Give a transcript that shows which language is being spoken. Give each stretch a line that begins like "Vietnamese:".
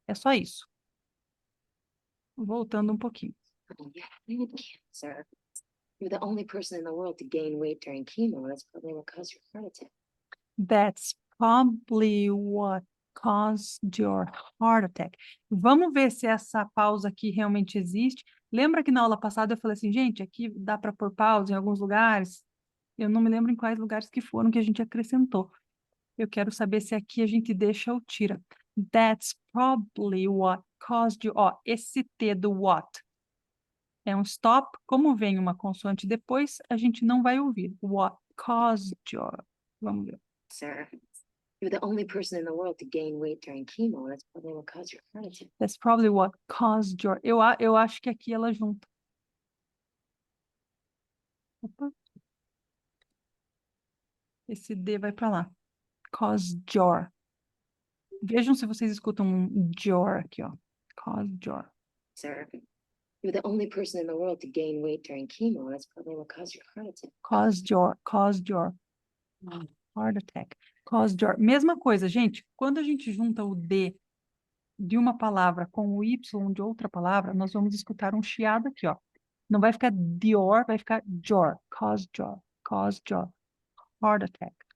Portuguese: É só isso. Voltando um pouquinho.
English: Oh, yeah, I had cancer. You're the only person in the world to gain weight during chemo. That's probably what caused your heart attack. That's probably what caused your heart attack.
Portuguese: Vamos ver se essa pausa aqui realmente existe. Lembra que na aula passada eu falei assim, gente, aqui dá para pôr pausa em alguns lugares? Eu não me lembro em quais lugares que foram que a gente acrescentou. Eu quero saber se aqui a gente deixa ou tira.
English: That's probably what caused you.
Portuguese: Ó, esse T do what é um stop. Como vem uma consoante depois, a gente não vai ouvir.
English: What caused your.
Portuguese: Vamos ver.
English: Sir, you're the only person in the world to gain weight during chemo. That's probably what caused your heart attack. That's probably what caused your.
Portuguese: Eu acho que aqui ela junta. Opa. Esse D vai para lá.
English: Caused your.
Portuguese: Vejam se vocês escutam um your aqui, ó.
English: Caused your. Sir, you're the only person in the world to gain weight during chemo. That's probably what caused your heart attack. Caused your heart attack. Caused your.
Portuguese: Mesma coisa, gente. Quando a gente junta o D de uma palavra com o Y de outra palavra, nós vamos escutar um chiado aqui, ó. Não vai ficar dior, vai ficar your.
English: Caused your heart attack.